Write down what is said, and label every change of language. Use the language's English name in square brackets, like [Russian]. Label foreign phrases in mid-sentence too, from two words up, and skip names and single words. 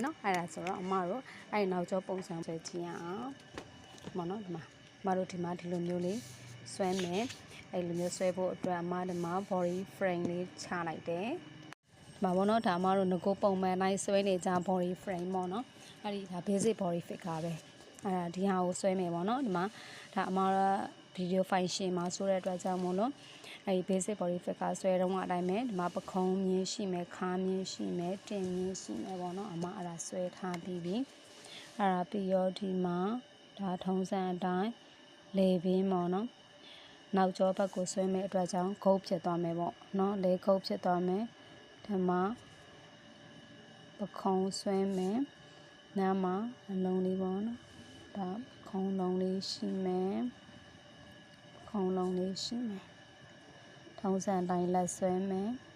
[Burmese] နော်အဲ့ဒါဆိုတော့အမတို့အဲ့နောက်ကျောပုံစံဆွဲကြည့်ရအောင်ပေါ့နော်ဒီမှာအမတို့ဒီမှာဒီလိုမျိုးလေးဆွဲမယ်အဲ့လိုမျိုးဆွဲဖို့အတွက်အမဒီမှာ [English] body frame [Burmese] လေးချလိုက်တယ်မှာပေါ့နော်ဒါအမ တို့ငကိုပုံမှန်တိုင်းဆွဲနေကြ [English] body frame [Burmese] ပေါ့နော်အဲ့ဒီဒါ [English] basic body fit [Burmese] ကပဲအဲ့ဒါဒီဟာကိုဆွဲမယ်ပေါ့နော်ဒီမှာဒါအမတို့ [English] video file [Burmese] ရှင်း မှာဆိုတဲ့အတွက်ကြောင့်မို့လို့အဲ့ဒီ [English] basic body fit [Burmese] ကဆွဲတော့အတိုင်းပဲဒီမှာပခုံးမြင်းရှိမယ်ခါမြင်းရှိ မယ်တင်မြင်းရှိမယ်ပေါ့နော်အမအဲ့ဒါဆွဲထားပြီးပြီအဲ့ဒါပြီးတော့ဒီမှာဒါထုံးစံအတိုင်းလေပင်းပေါ့နော်နောက်ကျောဘက်ကိုဆွဲမယ်အတွက်ကြောင့်ဂုတ်ဖြစ်သွားမယ်ပေါ့နော်လေဂုတ်ဖြစ်သွားမယ်ဒီမှာပခုံးဆွဲမယ်နားမှာအလုံးလေးပေါ့နော်ဒါခုံးလုံးလေးရှိမယ်ခုံးလုံးလေးရှိမယ်ထုံးစံတိုင်းလက်ဆွဲမယ်